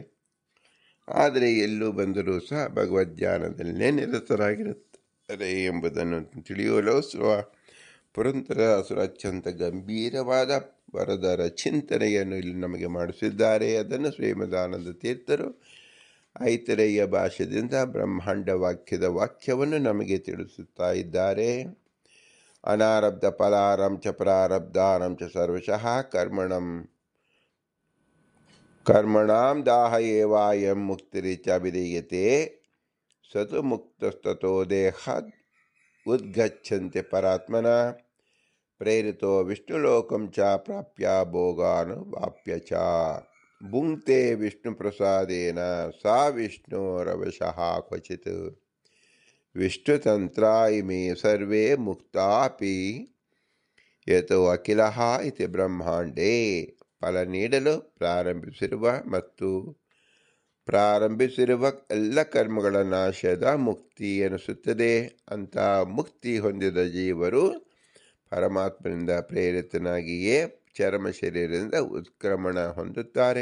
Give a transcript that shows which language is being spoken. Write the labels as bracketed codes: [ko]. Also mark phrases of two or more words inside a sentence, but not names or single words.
[kn] ಆದರೆ ಎಲ್ಲೂ ಬಂದರೂ ಸಹ ಭಗವದ್ಧ್ಯಾನದಲ್ಲೇ ನಿರತರಾಗಿರುತ್ತಾರೆ ಎಂಬುದನ್ನು ತಿಳಿಯಲು ಪುರಂದರದಾಸರು ಅತ್ಯಂತ ಗಂಭೀರವಾದ ವರದರ ಚಿಂತನೆಯನ್ನು ಇಲ್ಲಿ ನಮಗೆ ಮಾಡಿಸಿದ್ದಾರೆ. ಅದನ್ನು ಶ್ರೀಮದಾನಂದ ತೀರ್ಥರು ಐತರೇಯ ಭಾಷೆಯಿಂದ ಬ್ರಹ್ಮಾಂಡ ವಾಕ್ಯದ ವಾಕ್ಯವನ್ನು ನಮಗೆ ತಿಳಿಸುತ್ತಾ ಇದ್ದಾರೆ. [sa] ಅನಾರಬ್ಧ ಫಲಾರಂ ಚ ಪ್ರಾರಬ್ಧಾನಂ ಚ ಸರ್ವಶಃ ಕರ್ಮಣಾಂ ದಾಹ ಏವಾಯಂ ಮುಕ್ತಿರಿಚ ವಿಧೀಯತೆ ಸತು ಮುಕ್ತಸ್ತೋ ದೇಹಾದ್ ಉದ್ಗಚ್ಚಂತೆ ಪರಾತ್ಮನ ಪ್ರೇರಿತೋ ವಿಷ್ಣುಲೋಕಂ ಚ ಪ್ರಾಪ್ಯ ಭೋಗಾನುವಾಪ್ಯ ಚ ಭುಂಕ್ತೆ ವಿಷ್ಣು ಪ್ರಸಾದೇನ ಸಾ ವಿಷ್ಣೋರವಶಃ ಕ್ವಚಿತ್ ವಿಷ್ಣುತಂತ್ರ ಇಮೇ ಸರ್ವೇ ಮುಕ್ತಾಪಿ ಯತೋ ಅಖಿಲಃ ಇತಿ ಬ್ರಹ್ಮಾಂಡೇ. [kn] ಫಲ ನೀಡಲು ಪ್ರಾರಂಭಿಸಿರುವ ಎಲ್ಲ ಕರ್ಮಗಳ ನಾಶದ ಮುಕ್ತಿ ಎನಿಸುತ್ತದೆ. ಅಂತಹ ಮುಕ್ತಿ ಹೊಂದಿದ ಜೀವರು ಪರಮಾತ್ಮನಿಂದ ಪ್ರೇರಿತನಾಗಿಯೇ ಚರ್ಮ ಶರೀರದಿಂದ ಉತ್ಕ್ರಮಣ ಹೊಂದುತ್ತಾರೆ.